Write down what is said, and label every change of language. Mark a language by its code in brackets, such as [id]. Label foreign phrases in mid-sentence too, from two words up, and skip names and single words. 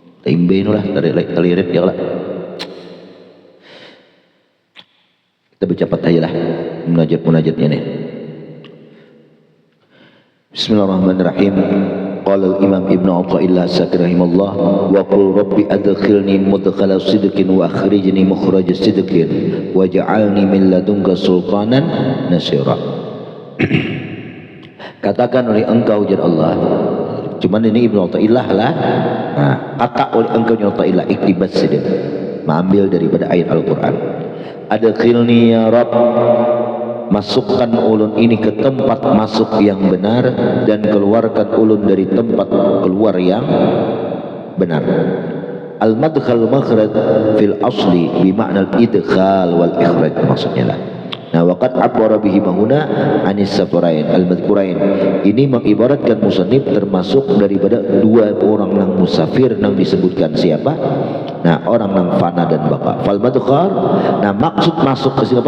[bjn] Timbe lah talirit ya lah. Kita baca Fatihah lah munajat-munajatnya nih. [ar] بسم الله الرحمن الرحيم. قال الإمام ابن عطاء الله رحمه الله وقل رب أدخلني مدخل صدق وأخرجني مخرج صدق واجعل لي من لدنك سلطانا نصيرا. [bjn] Katakan oleh engkau jar Allah. Cuman ini Ibnu Athaillah lah. Nah, kata oleh engkau Ibnu Athaillah [ar] اقتباس صدق. [bjn] Mengambil daripada ayat Al-Qur'an. [ar] أدخلني يا رب, [bjn] masukkan ulun ini ke tempat masuk yang benar dan keluarkan ulun dari tempat keluar yang benar. [ar] المدخل المخرج في الأصل بمعنى الإدخال والإخراج [bjn] maksudnya lah. [ar] Nah, وقد عبر به ههنا عن السفرين المذكورين. [bjn] Ini mengibaratkan musannif termasuk daripada dua orang nang musafir nang disebutkan siapa? Nah, orang nang fana dan baqa. [ar] فالمدخل, [bjn] nah maksud masuk ke sini apa?